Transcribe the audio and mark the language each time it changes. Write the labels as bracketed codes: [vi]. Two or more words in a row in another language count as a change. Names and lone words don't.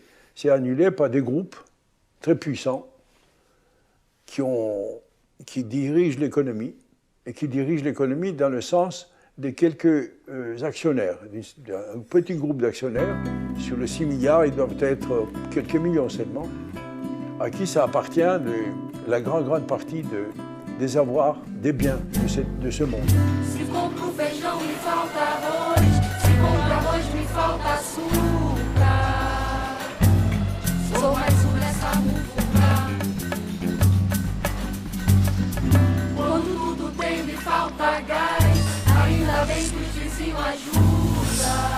[fr] C'est annulé par des groupes très puissants qui dirigent l'économie et qui dirigent l'économie dans le sens de quelques actionnaires, un petit groupe d'actionnaires. Sur les 6 milliards, ils doivent être quelques millions seulement, à qui ça appartient la grande partie des avoirs, des biens de ce monde. [pt] Se compro feijão e falta arroz, se compro arroz me falta açúcar. Sou mais nessa muvuca. Quando tudo tem me falta gás, ainda bem que o vizinho ajuda.